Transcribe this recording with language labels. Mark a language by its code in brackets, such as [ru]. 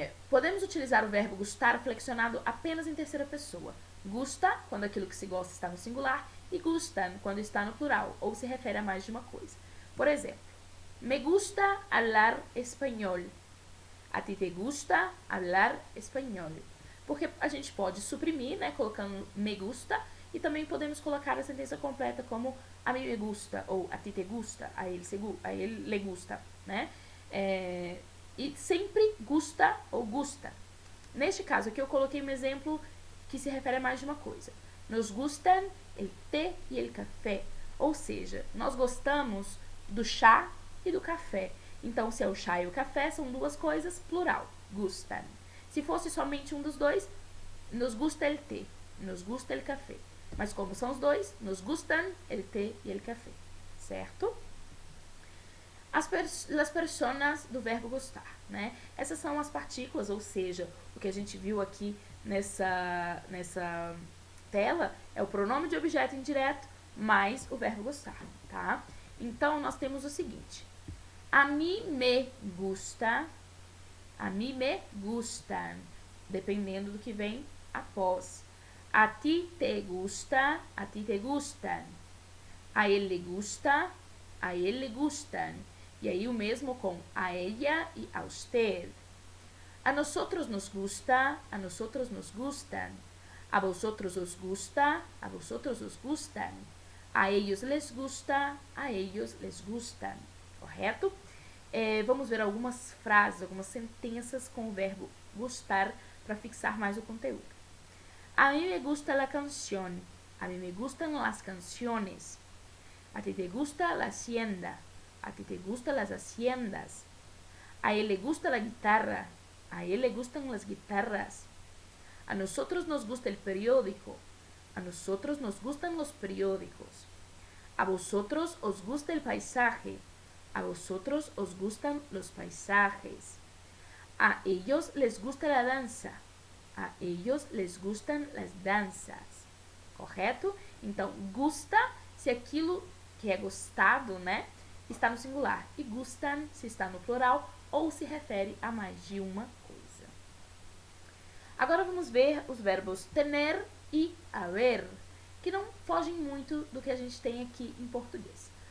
[pt] Podemos utilizar o verbo gustar flexionado apenas em terceira pessoa. Gusta, quando aquilo que se gosta está no singular, e gustan, quando está no plural, ou se refere a mais de uma coisa. [es] Por exemplo, me gusta hablar español. A ti te gusta hablar español. [pt] Porque a gente pode suprimir, né, colocando me gusta, e também podemos colocar a sentença completa como a mim me gusta, ou [es] a ti te gusta, [pt] a ele le gusta, né? E sempre gusta ou gusta. Neste caso aqui eu coloquei um exemplo que se refere a mais de uma coisa. [es] Nos gustan el té e el café. [pt] Ou seja, nós gostamos do chá e do café. Então, se é o chá e o café, são duas coisas, plural, gustan. Se fosse somente um dos dois, [es] nos gusta el té, nos gusta el café. [pt] Mas como são os dois, [es] nos gustan el té e el café, [pt] certo? As personas do verbo gostar, né? Essas são as partículas, ou seja, o que a gente viu aqui nessa tela é o pronome de objeto indireto mais o verbo gostar, tá? Então, nós temos o seguinte. [es] A mí me gusta, a mí me gustan, [pt] dependendo do que vem após. [es] A ti te gusta, a ti te gustan. A él le gusta, a él le gustan. [pt] E aí o mesmo com a ella e a usted. [es] A nosotros nos gusta, a nosotros nos gustan. A vosotros os gusta, a vosotros os gustan. A ellos les gusta, a ellos les gustan. [pt] Correto? Vamos ver algumas frases, algumas sentenças com o verbo gustar para fixar mais o conteúdo. [es] A mí me gusta la canción. A mí me gustan las canciones. A ti te gusta la hacienda. A ti te gustan las haciendas. A él le gusta la guitarra. A él le gustan las guitarras. A nosotros nos gusta el periódico. A nosotros nos gustan los periódicos. A vosotros os gusta el paisaje. A vosotros os gustan los paisajes. A ellos les gusta la danza. A ellos les gustan las danças. [pt] Correto? Então, gusta se aquilo que é gostado, né, está no singular. E gustan se está no plural ou se refere a mais de uma coisa. Agora vamos ver os verbos tener e haver, que não fogem muito do que a gente tem aqui em português.